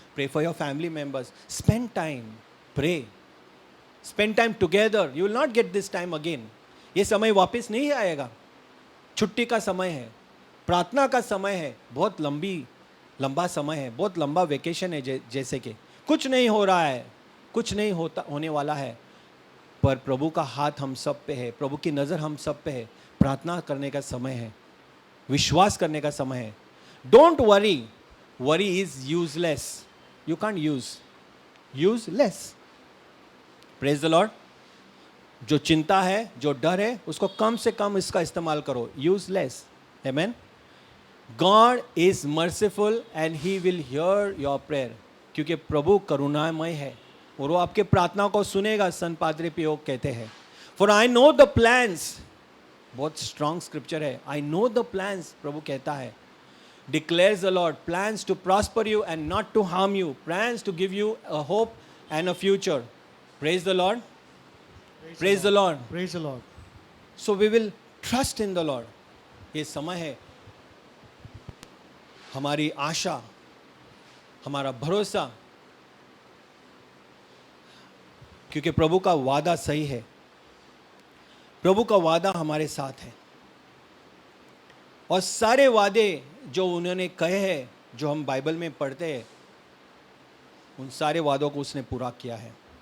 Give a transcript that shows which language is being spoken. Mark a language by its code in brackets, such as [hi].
[en] Pray for your family members. Spend time. Pray. Spend time together. You will not get this time again. [hi] ये समय वापस नहीं आएगा. छुट्टी का समय है, प्रार्थना का समय है, बहुत लंबा समय है, बहुत लंबा वेकेशन है. जैसे कि कुछ नहीं हो रहा है, कुछ नहीं होने वाला है, पर प्रभु का हाथ हम सब पे है, प्रभु की नज़र हम सब पे है. प्रार्थना करने का समय है, विश्वास करने का समय है. [en] Don't worry. Worry is useless. You can't useless. Praise the Lord. [hi] जो चिंता है, जो डर है, उसको कम से कम इसका इस्तेमाल करो. Useless. Amen. [en] God is merciful and he will hear your prayer. [hi] क्योंकि प्रभु करुणामय है और वो आपके प्रार्थना को सुनेगा. संत पादरी पियो कहते हैं, [en] For I know the plans. [hi] बहुत स्ट्रॉन्ग स्क्रिप्चर है. [en] I know the plans, [hi] प्रभु कहता है. [en] Declares the Lord, plans to prosper you and not to harm you, plans to give you a hope and a future. Praise the Lord. Praise the Lord. Praise the Lord. So we will trust in the Lord. [hi] ये समय है हमारी आशा, हमारा भरोसा, क्योंकि प्रभु का वादा सही है। प्रभु का वादा हमारे साथ है और सारे वादे जो उन्होंने कहे हैं, जो हम बाइबल में पढ़ते हैं, उन सारे वादों को उसने पूरा किया है।